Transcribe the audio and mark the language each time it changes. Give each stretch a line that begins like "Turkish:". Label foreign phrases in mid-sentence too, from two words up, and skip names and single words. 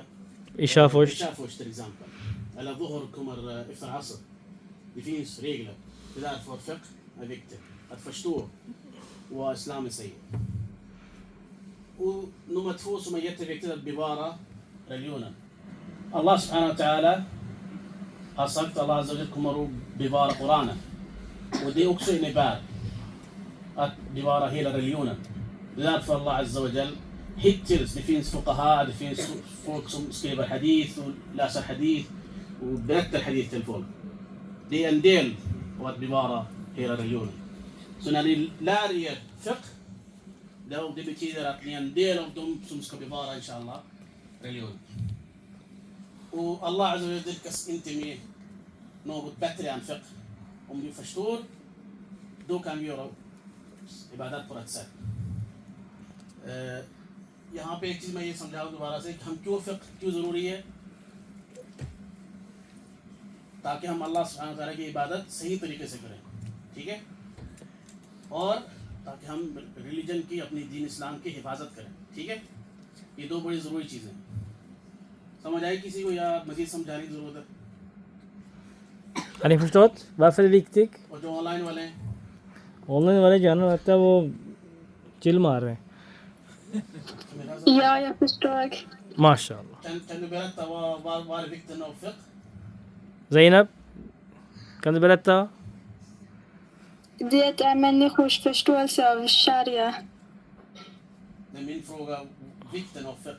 Swedish: Isha först. Isha först till exempel? Eller dhuhr kommer efter asr. Det finns regler. Det är därför fiqh är viktigt. Att förstå vad islam säger. Och nummer två som är jätteviktigt, att bevara religionen.
Arabic: الله سبحانه وتعالى
Swedish: har sagt att
Arabic: الله عز وجل
Swedish: kommer att bevara Koranen. Och det också innebär att bevara hela religionen. Det är därför
Arabic: الله عز وجل
Swedish: hittills, det finns fuqaha, det finns folk som skriver hadith och läser hadith och berättar hadith till folk. Det är en del av att bevara hela religionen. Så när ni lär er fiqh, det betyder att ni är en del av dem som ska bevara inshallah religionen. Och
Arabic: الله عز وجل
Swedish: lyckas inte med något bättre än fiqh. Om du förstår, då kan vi göra ibadat på rätt sätt.
Urdu: یہاں پہ ایک چیز میں یہ سمجھاؤں دوبارہ سے، ہم کیوں فقہ کیوں ضروری ہے، تاکہ ہم
Arabic: الله سبحانه وتعالى
Urdu: کی عبادت صحیح طریقے سے کریں، ٹھیک ہے، اور تاکہ ہم religion کی، اپنی دین اسلام کی حفاظت کریں، ٹھیک ہے. یہ دو بڑی ضروری چیزیں۔ سمجھ آئی کسی کو یا مزید سمجھانے کی ضرورت ہے?
Swedish: Har ni förstått varför det är viktigt?
Urdu: اور جو online والے ہیں, Online والے جانا لگتا ہے وہ chill مار رہے ہیں.
Swedish: Ja, jag förstår. Mashallah. kan du berätta vad är vikten av fiqh? Zainab, kan du berätta? Det är människors förståelse av sharia. Det är min fråga, vikten av fiqh.